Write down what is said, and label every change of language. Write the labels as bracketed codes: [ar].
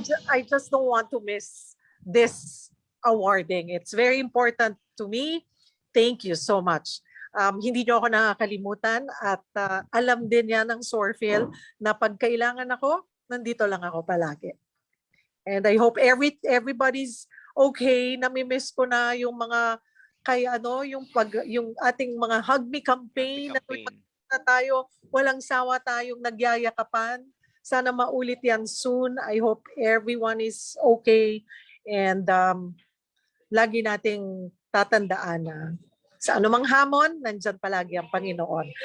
[en] I just don't want to miss this awarding. It's very important to me. Thank you so much. [tl] Hindi niyo ako nakakalimutan at alam din yan ng Sorfield na pag kailangan ako, nandito lang ako palagi. [en] And I hope everybody's okay. [tl] Nami-miss ko na yung mga yung ating mga Hug Me campaign na tayo, walang sawa tayong nagyayakapan. Sana maulit yan [en] soon. I hope everyone is okay. [tl] And lagi nating tatandaan na sa anumang hamon, nandyan palagi ang Panginoon.